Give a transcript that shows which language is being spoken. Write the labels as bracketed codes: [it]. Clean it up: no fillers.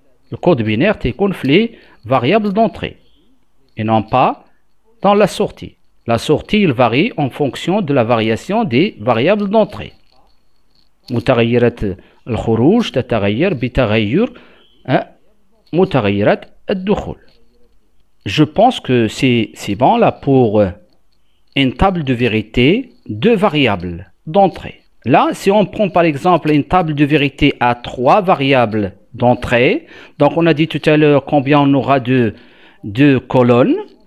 [fr] Le code binaire [ar] تكون في [fr] les variables d'entrée et non pas dans la sortie. La sortie, il varie en fonction de la variation des variables d'entrée. [ar] متغيرات الخروج تتغير بتغير متغيرات الدخول. [fr] Je pense que c'est bon là pour une table de vérité, deux variables d'entrée. Là, si on prend par exemple une table de vérité à trois variables d'entrée, donc on a dit tout à l'heure combien on aura de colonnes.